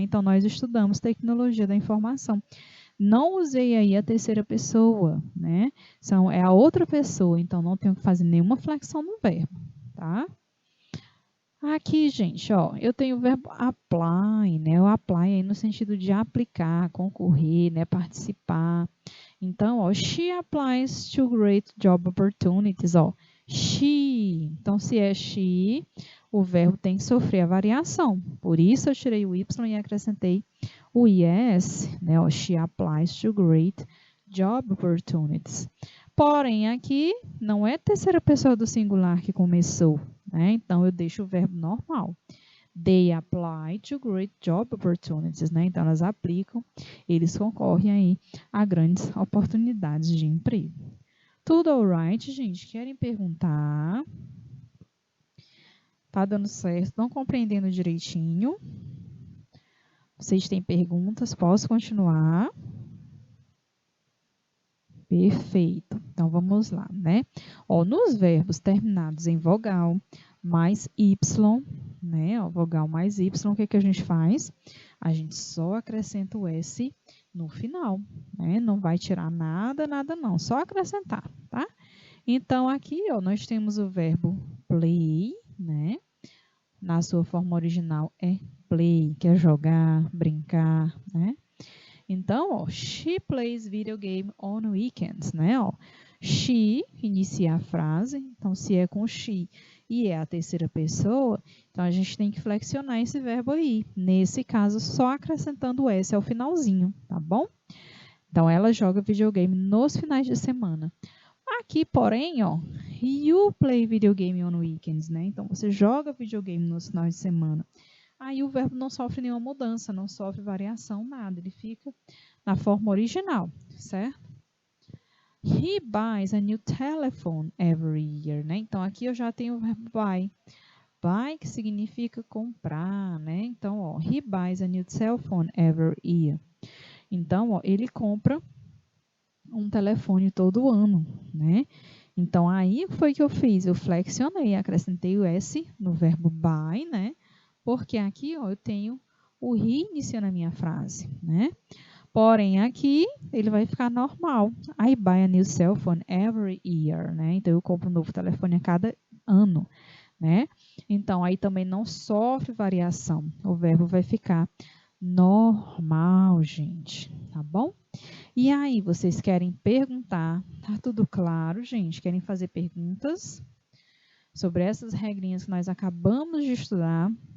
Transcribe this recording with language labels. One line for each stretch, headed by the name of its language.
Portuguese: Então, nós estudamos tecnologia da informação. Não usei aí a terceira pessoa, né? É a outra pessoa, então não tenho que fazer nenhuma flexão no verbo, tá? Aqui, gente, ó, eu tenho o verbo apply, né? O apply aí no sentido de aplicar, concorrer, né? Participar.
English: Então, ó, she applies to great job opportunities, ó. She.
Portuguese: Então, se é she, o verbo tem que sofrer a variação. Por isso, eu tirei o y e acrescentei o is, né?
English: Ó, she applies to great job opportunities.
Portuguese: Porém, aqui não é terceira pessoa do singular que começou, né? Então, eu deixo o verbo normal.
English: They apply to great job opportunities, né?
Portuguese: Então, elas aplicam, eles concorrem aí a grandes oportunidades de emprego. Tudo alright, gente? Querem perguntar? Tá dando certo? Estão compreendendo direitinho? Vocês têm perguntas? Posso continuar? Perfeito. Então, vamos lá, né? Ó, nos verbos terminados em vogal mais y, né? Ó, vogal mais y, o que que a gente faz? A gente só acrescenta o S no final, né? Não vai tirar nada, nada não, só acrescentar, tá? Então, aqui, ó, nós temos o verbo play, né? Na sua forma original é play, que é jogar, brincar, né?
English: Então, ó, she plays video game on weekends, né?
Portuguese: Ó, she inicia a frase, então se é com she e é a terceira pessoa, então a gente tem que flexionar esse verbo aí. Nesse caso, só acrescentando o S ao finalzinho, tá bom? Então, ela joga videogame nos finais de semana.
English: Aqui, porém, ó, you play video game on weekends, né?
Portuguese: Então, você joga videogame nos finais de semana. Aí o verbo não sofre nenhuma mudança, não sofre variação, nada. Ele fica na forma original, certo?
English: He buys a new telephone every year, né?
Portuguese: Então, aqui eu já tenho o verbo buy. Buy, que significa comprar, né?
English: Então, ó, he buys a new cell phone every year.
Portuguese: Então, ó, ele compra um telefone todo ano, né? Então, aí foi que eu fiz, eu flexionei, acrescentei o S no verbo buy, né? Porque aqui, ó, eu tenho o he iniciando a minha frase, né? Porém, aqui, ele vai ficar normal.
English: I buy a new cell phone every year, né?
Portuguese: Então, eu compro um novo telefone a cada ano, né? Então, aí também não sofre variação. O verbo vai ficar normal, gente, tá bom? E aí, vocês querem perguntar? Tá tudo claro, gente? Querem fazer perguntas sobre essas regrinhas que nós acabamos de estudar?